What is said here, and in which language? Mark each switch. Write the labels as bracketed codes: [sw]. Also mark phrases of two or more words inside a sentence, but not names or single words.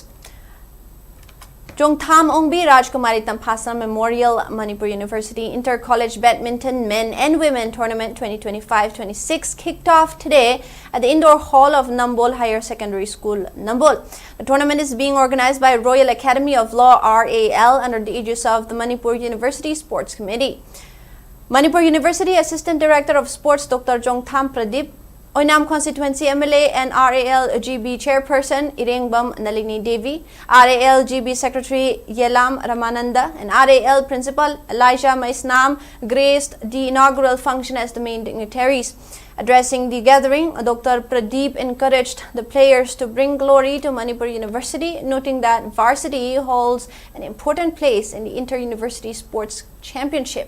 [en] Jongtham Ongbi Rajkumari Tampasa Memorial Manipur University Inter-College Badminton Men and Women Tournament 2025-26 kicked off today at the indoor hall of Nambol Higher Secondary School, Nambol. The tournament is being organized by Royal Academy of Law RAL under the aegis of the Manipur University Sports Committee. Manipur University Assistant Director of Sports Dr. Jongtham Pradeep, Oinam Constituency MLA and RAL GB Chairperson Jiribam Nalini Devi, RAL GB Secretary Yelam Ramananda, and RAL Principal Elijah Maisnam graced the inaugural function as the main dignitaries. Addressing the gathering, Dr. Pradeep encouraged the players to bring glory to Manipur University, noting that varsity holds an important place in the Inter-University Sports Championship.